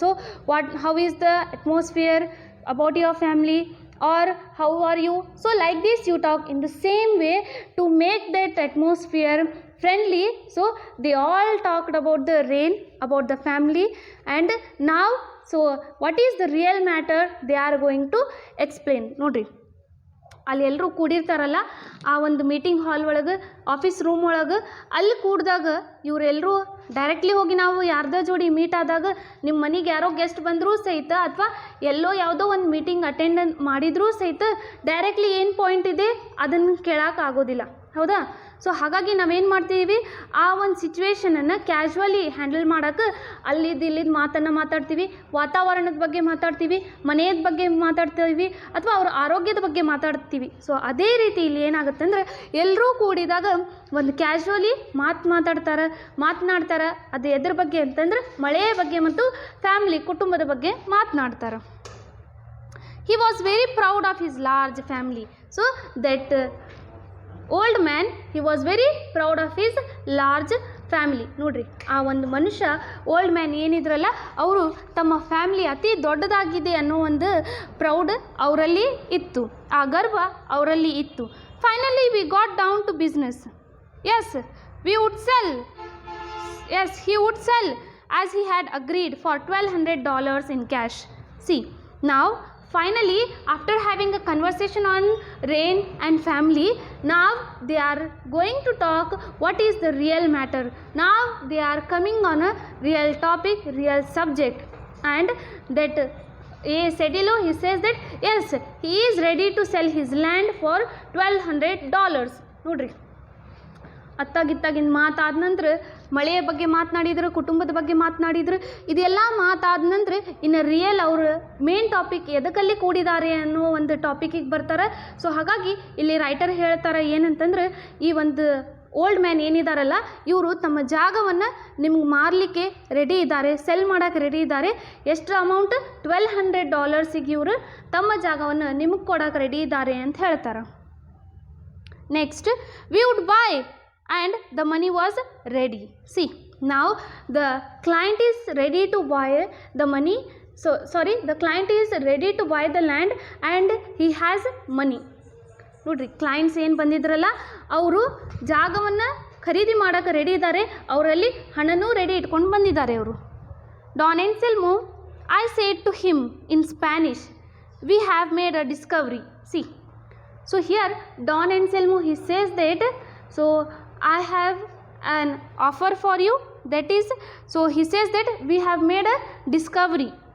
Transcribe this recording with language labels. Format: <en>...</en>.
<en>So how is the atmosphere about your family, or how are you? So like this you talk in the same way to make that atmosphere friendly. So they all talked about the Rain, about the family, and now so what is the real matter they are going to explain.</en> <kn>Nodri, ಅಲ್ಲಿ ಎಲ್ಲರೂ ಕೂಡಿರ್ತಾರಲ್ಲ ಆ ಒಂದು meeting hall ಒಳಗೆ, office room ಒಳಗೆ, ಅಲ್ಲಿ ಕೂಡಿದಾಗ ಇವರೆಲ್ಲರೂ directly ಹೋಗಿ ನಾವು ಯಾರ್ದ ಜೋಡಿ ಮೀಟ್ ಆದಾಗ ನಿಮ್ಮ ಮನೆಗೆ ಯಾರೋ ಗೆಸ್ಟ್ ಬಂದರೂ ಸಹಿತ ಅಥವಾ ಎಲ್ಲೋ ಯಾವುದೋ ಒಂದು ಮೀಟಿಂಗ್ ಅಟೆಂಡ್ ಮಾಡಿದರೂ ಸಹಿತ ಡೈರೆಕ್ಟ್ಲಿ ಏನು ಪಾಯಿಂಟ್ ಇದೆ ಅದನ್ನು ಕೇಳೋಕೆ ಆಗೋದಿಲ್ಲ, ಹೌದಾ? ಸೊ ಹಾಗಾಗಿ ನಾವೇನು ಮಾಡ್ತೀವಿ, ಆ ಒಂದು ಸಿಚುವೇಶನನ್ನು ಕ್ಯಾಶುವಲಿ ಹ್ಯಾಂಡಲ್ ಮಾಡೋಕ್ಕೆ ಅಲ್ಲಿದ್ದು ಇಲ್ಲಿದ್ದು ಮಾತನ್ನು ಮಾತಾಡ್ತೀವಿ, ವಾತಾವರಣದ ಬಗ್ಗೆ ಮಾತಾಡ್ತೀವಿ, ಮನೆಯದ ಬಗ್ಗೆ ಮಾತಾಡ್ತೀವಿ, ಅಥವಾ ಅವ್ರ ಆರೋಗ್ಯದ ಬಗ್ಗೆ ಮಾತಾಡ್ತೀವಿ. ಸೊ ಅದೇ ರೀತಿ ಇಲ್ಲಿ ಏನಾಗುತ್ತೆ ಅಂದರೆ ಎಲ್ಲರೂ ಕೂಡಿದಾಗ ಒಂದು ಕ್ಯಾಶುವಲಿ ಮಾತನಾಡ್ತಾರೆ. ಅದು ಎದ್ರ ಬಗ್ಗೆ ಅಂತಂದ್ರೆ ಮಳೆಯ ಬಗ್ಗೆ ಮತ್ತು ಫ್ಯಾಮಿಲಿ, ಕುಟುಂಬದ ಬಗ್ಗೆ ಮಾತನಾಡ್ತಾರೆ.</kn> <en>He was very proud of his large family. So that old man, he was very proud of his large family.</en> <kn>ನೋಡ್ರಿ, ಆ ಒಂದು ಮನುಷ್ಯ ಓಲ್ಡ್ ಮ್ಯಾನ್ ಏನಿದ್ರಲ್ಲ ಅವರು ತಮ್ಮ ಫ್ಯಾಮಿಲಿ ಅತಿ ದೊಡ್ಡದಾಗಿದೆ ಅನ್ನೋ ಒಂದು ಪ್ರೌಡ್ ಅವರಲ್ಲಿ ಇತ್ತು, ಆ ಗರ್ವ ಅವರಲ್ಲಿ ಇತ್ತು.</kn> <en>Finally we got down to business. Yes, we would sell. Yes, he would sell as he had agreed for $1,200 in cash. See, now finally, after having a conversation on Rain and family, now they are going to talk what is the real matter. Now they are coming on a real topic, real subject, and that Cedillo, he says that yes, he is ready to sell his land for $1,200.</en> <kn>ನೋಡ್ರಿ, ಅತ್ತಾಗಿತ್ತಾಗಿನ ಮಾತಾದ ನಂತರ ಮಳೆಯ ಬಗ್ಗೆ ಮಾತನಾಡಿದ್ರು, ಕುಟುಂಬದ ಬಗ್ಗೆ ಮಾತನಾಡಿದ್ರು. ಇದೆಲ್ಲ ಮಾತಾದ ನಂತರ ಇನ್ನು ರಿಯಲ್ ಅವರು ಮೇನ್ ಟಾಪಿಕ್ ಎದಕ್ಕಲ್ಲಿ ಕೂಡಿದ್ದಾರೆ ಅನ್ನೋ ಒಂದು ಟಾಪಿಕಿಗೆ ಬರ್ತಾರೆ. ಸೊ ಹಾಗಾಗಿ ಇಲ್ಲಿ ರೈಟರ್ ಹೇಳ್ತಾರೆ ಏನಂತಂದ್ರೆ, ಈ ಒಂದು ಓಲ್ಡ್ ಮ್ಯಾನ್ ಏನಿದಾರಲ್ಲ ಇವರು ತಮ್ಮ ಜಾಗವನ್ನು ನಿಮ್ಗೆ ಮಾರಲಿಕ್ಕೆ ರೆಡಿ ಇದ್ದಾರೆ, ಸೆಲ್ ಮಾಡೋಕ್ಕೆ ರೆಡಿ ಇದ್ದಾರೆ. ಎಷ್ಟು ಅಮೌಂಟ್? $1,200 ಇವರು ತಮ್ಮ ಜಾಗವನ್ನು ನಿಮಗೆ ಕೊಡೋಕೆ ರೆಡಿ ಇದ್ದಾರೆ ಅಂತ ಹೇಳ್ತಾರೆ.</kn> <en>Next, we would buy and the money was ready. See, now the client is ready to buy the money. So sorry, the client is ready to buy the land and he has money.</en> <kn>ನೋಡ್ರಿ, clients ಏನು ಬಂದಿದ್ರಲ್ಲ ಅವರು ಜಾಗವನ್ನು ಖರೀದಿ ಮಾಡೋಕ್ಕೆ ready ಇದ್ದಾರೆ, ಅವರಲ್ಲಿ ಹಣನೂ ready ಇಟ್ಕೊಂಡು ಬಂದಿದ್ದಾರೆ ಅವರು.</kn> <en>Don Anselmo, I said to him in Spanish, we have made a discovery. See, so here Don Anselmo, he says that, so I have an offer for you, that is, so he says that we have made a discovery.</en>